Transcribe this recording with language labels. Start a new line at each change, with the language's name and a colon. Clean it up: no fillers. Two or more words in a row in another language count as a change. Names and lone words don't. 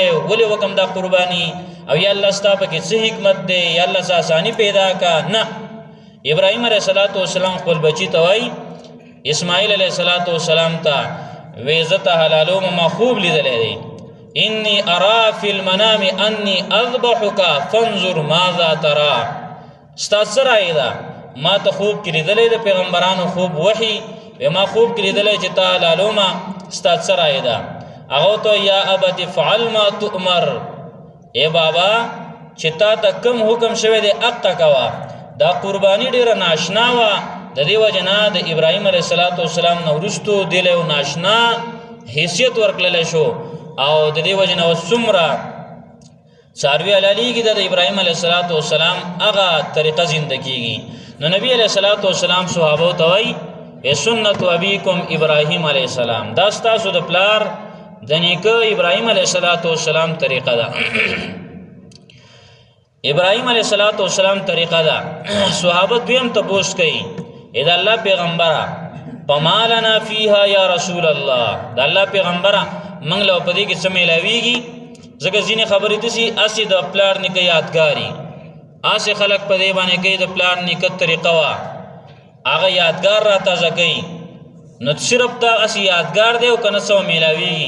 Pashto: ولې وکم دا قرباني او یا الله ستا پکې څه حکمت دی یا الله څه اساني پیدا کا نه ابراهیم
Arabic: علیه السلام
Pashto: خپل بچی ته وایي اسماعیل
Arabic: علیه السلام
Pashto: ته وی زه ته حلالوم ما خوب لیدلی دی
Arabic: انی ارا فی المنام انی اذبحک فانظر ماذا ترى
Pashto: ستا څه رایې ده ما ته خوب کې لیدلی د پیغمبرانو خوب وحی ما خوب کې لیدلی چې تا حلالومه ستا څه رایې ده هغه ته
Arabic: یا ابت فعل ما تؤمر
Pashto: ای بابا چې تا ته کوم حکم شوی دی هغه کوه دا قربانی ډیره ناشنا وه د دې وجه نه د ابراهیم
Arabic: علیه السلام
Pashto: نه وروستو دې له یو ناشنا حیثیت ورکړل شو او د دې وجه نه څومره څاروي علیږي د ابراهیم
Arabic: علیه السلام
Pashto: هغه طریقه زنده کیږي. نو نبی
Arabic: علیه السلام
Pashto: صحابه ته وایي
Arabic: سنت ابیکم ابراهیم علیه السلام،
Pashto: دا ستاسو د پلار د نیکه ابراهیم
Arabic: علیه السلام
Pashto: طریقه ده. ابراهیم
Arabic: علیه السلام
Pashto: طریقه ده. صحابه دویم تپوس کوي اې د الله پیغمبره
Arabic: فما لنا فیها یا رسول الله،
Pashto: د الله پیغمبره موږ له په دې کې څه میلاویږي؟ ځکه ځینې خبرې داسې اسې د پلار نیکه یادګاري، اسې خلک په دې باندې کوي د پلار نیکه طریقه وه هغه یادګار را تازه کوي. نو صرف دا اسې یادګار دی او که نه څه میلاویږي؟